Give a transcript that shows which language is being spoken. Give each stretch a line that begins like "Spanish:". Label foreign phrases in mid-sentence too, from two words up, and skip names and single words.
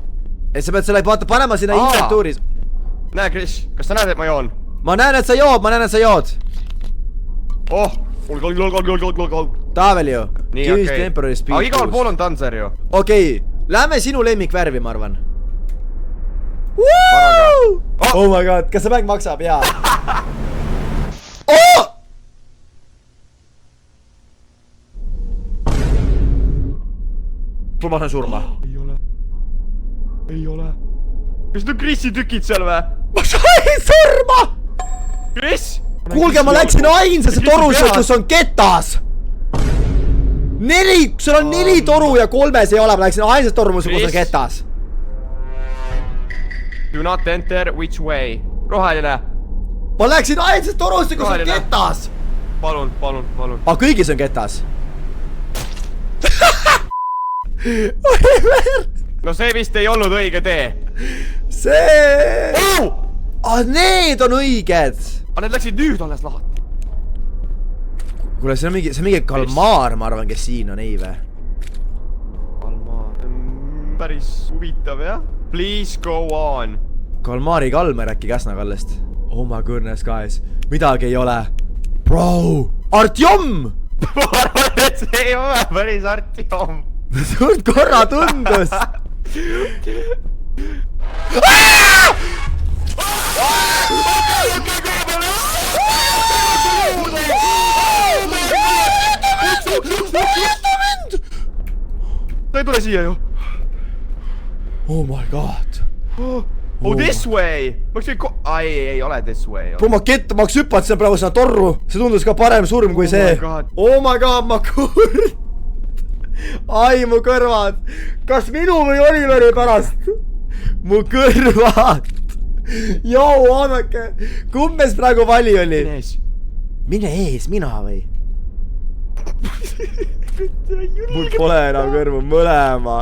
Estonian: Et sa pead selle panema sinna inventuuris. Näe, Chris, kas sa näed, et ma joon? Ma näen, et sa jood, Oh! Taavel ju. Nii, okei. Aga igal pool on Dancer ju. Okei, lähme sinu lemmikvärvi, ma arvan.
English: Oh my god,
Estonian: kas see mäng maksab? Jaa. Ma tahan surma. Ei ole. Kas need on Chrisi tükid seal või? Ma sain surma! Chris! Kuulge, ma läksin ainsasse torusse, kus on ketas! 4, sul on 4 toru ja 3 ei ole, ma läksin ainsasse torusse, kus on ketas.
English: Do not enter, which way?
Estonian: Roheline. Ma läksin ainsasse torusse, kus on ketas! Palun. Aga kõigis on ketas. No see vist ei olnud õige tee. See... need on õiged. Aga need läksid nüüd alles lahti. Kuule, see on mingi kalmaar, ma arvan, kes siin on, ei või? Kalmaar. Päris huvitav, jah?
English: Please go on.
Estonian: Kalmaari Kalmer äkki Käsna-Kallest.
English: Oh my goodness, guys.
Estonian: Midagi ei ole. Bro! Artjom! Ma arvan, et see ei ole päris Artjom. Suurt korra tundus. Ta ei tule siia ju.
English: Oh my god. Oh, this way.
Estonian: Ei ole
English: this way.
Estonian: Bro, ma hakkas hüpatasin praegu sinna torru. See tundus ka parem surm kui see.
English: Oh my god,
Estonian: ma kurd. Ai, mu kõrvad. Kas minu või Oliveri pärast? Mu kõrvad. Joo, vaadake. Kummes praegu vali oli? Mine ees, mina või? Mul pole enam kõrvu, mõlema.